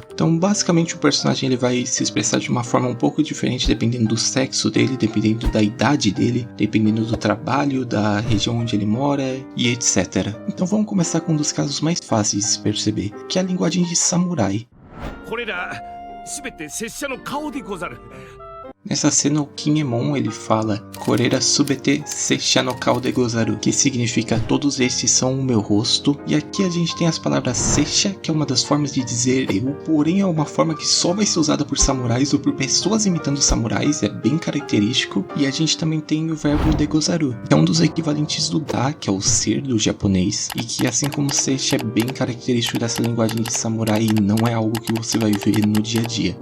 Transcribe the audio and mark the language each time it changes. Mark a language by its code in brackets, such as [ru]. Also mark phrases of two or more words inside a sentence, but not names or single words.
[pt] Então basicamente o personagem ele vai se expressar de uma forma um pouco diferente dependendo do sexo dele, dependendo da idade dele, dependendo do trabalho, da região onde ele mora e etc. Então vamos começar com um dos casos mais fáceis de se perceber, que é a linguagem de samurai. Nessa cena, o Kinemon ele fala [ja] これら全て拙者の顔でござる, [pt] que significa todos estes são o meu rosto. E aqui a gente tem as palavras seisha, que é uma das formas de dizer eu, porém é uma forma que só vai ser usada por samurais ou por pessoas imitando samurais, é bem característico. E a gente também tem o verbo [ja] でござる, [pt] que é um dos equivalentes do da, que é o ser do japonês, e que assim como seisha é bem característico dessa linguagem de samurai e não é algo que você vai ver no dia a dia.